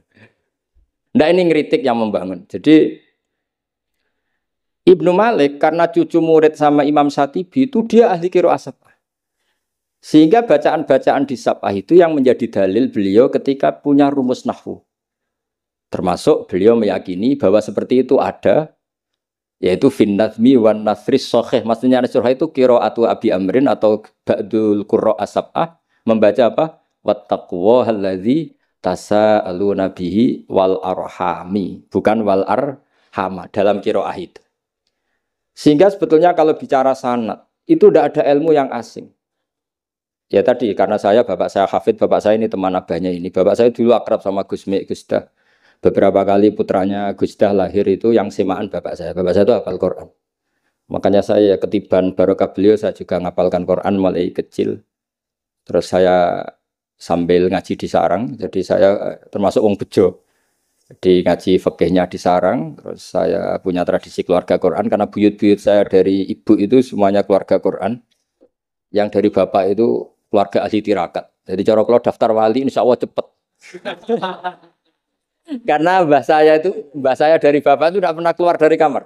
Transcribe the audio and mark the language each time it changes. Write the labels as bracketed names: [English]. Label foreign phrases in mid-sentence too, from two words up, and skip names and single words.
[Indonesian] Nah ini ngeritik yang membangun. Jadi Ibnu Malik karena cucu murid sama Imam Syatibi itu dia ahli [Arabic] قراءة سبعة. [Indonesian] Sehingga bacaan-bacaan di sab'ah itu yang menjadi dalil beliau ketika punya rumus nahwu. Termasuk beliau meyakini bahwa seperti itu ada, yaitu [Arabic] في النظم والنثر صحيح. [Indonesian] Maksudnya nasrah itu [Arabic] قراءة أبي عمرو [Indonesian] atau [Arabic] بعض القراء السبعة [Indonesian] membaca apa? [Arabic] واتقوا الله الذي تساءلون به والأرحام, [Indonesian] bukan [Arabic] والأرحام [Indonesian] dalam qiraah itu. Sehingga sebetulnya kalau bicara sanad itu tidak ada ilmu yang asing. Ya tadi karena bapak saya hafid, bapak saya ini teman abahnya ini. Bapak saya dulu akrab sama Gus Mek, Gus Dah. Beberapa kali putranya Gus Dah lahir itu yang semaan bapak saya. Bapak saya itu hafal Quran. Makanya saya ketiban barokah beliau saya juga ngapalkan Quran mulai kecil. Terus saya sambil ngaji di sarang. Jadi saya termasuk [Javanese] wong bejo. [Indonesian] Di ngaji fikihnya di sarang, terus saya punya tradisi keluarga Quran karena buyut-buyut saya dari ibu itu semuanya keluarga Quran, yang dari bapak itu keluarga ahli tirakat. Jadi cara kalau daftar wali [Arabic] إن شاء الله [Indonesian] cepet. Karena mbah saya dari bapak itu tidak pernah keluar dari kamar.